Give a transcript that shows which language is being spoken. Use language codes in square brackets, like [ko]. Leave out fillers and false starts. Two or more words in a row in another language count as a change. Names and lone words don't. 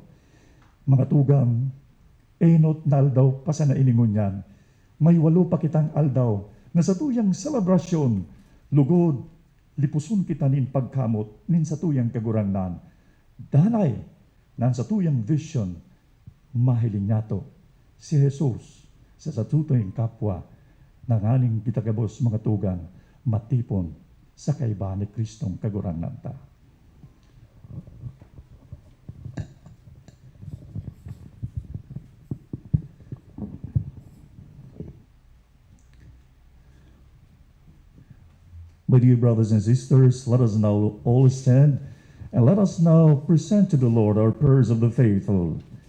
[bik] Mga tugang, enot na aldaw pa sa nainingunyan, may 8 pa kitang aldaw na sa tuyang selebrasyon, lugod, lipuson kita nin pagkamot nin sa tuyang kagurangnan. Danay, nan sa tuyang vision, mahiling nato si Jesus sa satutuyang kapwa, nanganing kitagabos mga tugang, matipon sa kaibahan ni Kristong kagurangnan ta. [en] My dear brothers and sisters, let us now all stand and let us now present to the Lord our prayers of the faithful.